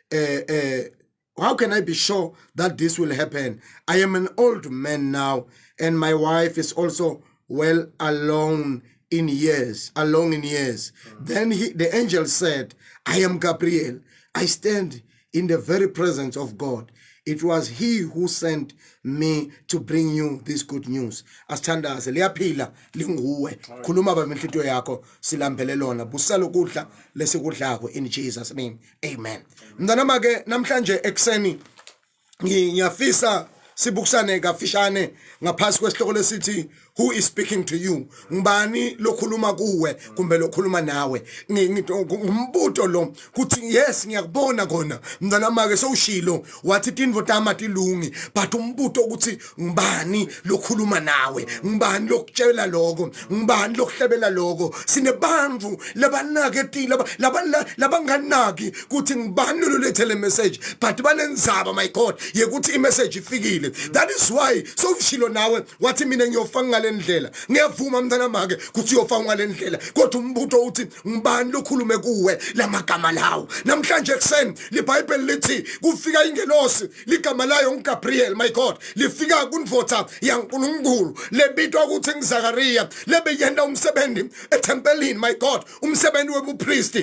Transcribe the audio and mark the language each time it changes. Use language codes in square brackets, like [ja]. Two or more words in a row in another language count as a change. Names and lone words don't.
[en] how can I be sure that this will happen I am an old man now and my wife is also well along in years Then the angel said I am Gabriel I stand in the very presence of God. It was he who sent me to bring you this good news. [ss] Asithandaze liyaphila linguwe. Khuluma bamenhlityo yakho silambele lona. Busela ukudla lesikudlako [en] in Jesus name. [ss] Amen. Mntanama ke namhlanje ekseni ngiyafisa sibukusane kafishane ngaphasi kwesihloko lesithi [en] who is speaking to you. [ss] Ngibani lokhuluma kuwe kumbe lokhuluma nawe. Ngumbuto lo kuthi yes ngiyakubona khona mntanama ke sowushilo wathi tinvo tama tilungi but umbuto ukuthi ngibani lokhuluma nawe, ngibani lokutshela lokho, ngibani lokuhlebela lokho. Sinebantfu labanaketile labanganaki kuthi ngibani lolethele message but banenzaba [en] my God [ss] yekuthi imessage ifikile. [en] That is why [ss] sowushilo nawe wathi mina ngiyofanga lendlela ngiyavuma mntana make kuthi uyofanga lendlela kodwa umbuto uthi ngibani lokhulume kuwe lamagama lawo. Namhlanje ekseni liBhayibheli lithi kufika ingelosi ligama layo uGabriel [en] my God [ss] lifika kunvotha yaNkulunkulu lebitwa ukuthi nguZakaria lebeyenda umsebenzi ethempelini [en] my God [ss] umsebenzi webupriesti.